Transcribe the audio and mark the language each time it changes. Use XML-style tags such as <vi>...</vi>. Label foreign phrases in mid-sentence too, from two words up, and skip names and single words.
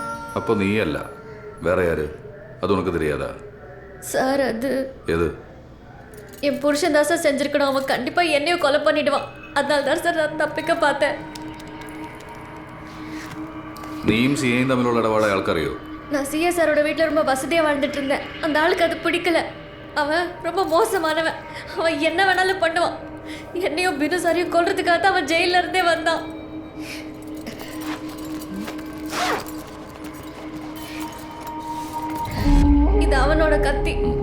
<ta>அப்போ நீ அல்ல வேற யாரு அது உனக்கு தெரியாதா? சார் அது எது? என் புருஷன் தான் சார் செஞ்சிருக்கணும். அவன் கண்டிப்பாக என்னையும் கொலை பண்ணிடுவான். அதனால தான் சார் நான் தப்பிக்க பார்த்தேன்.</ta> <ml>നീയും സിയയും തമ്മിലുള്ള ഇടപാട് അയാൾക്കറിയോ?</ml> <ta>நான் சிஏ சாரோட வீட்டில் ரொம்ப வசதியாக வாழ்ந்துட்டு இருந்தேன். அந்த ஆளுக்கு அது பிடிக்கல. அவன் ரொம்ப மோசமானவன். அவன் என்ன வேணாலும் பண்ணுவான். என்னையும் பினு சாரையும் கொல்றதுக்காக தான் அவன் ஜெயில இருந்தே வந்தான். இது அவனோட கத்தி.</ta>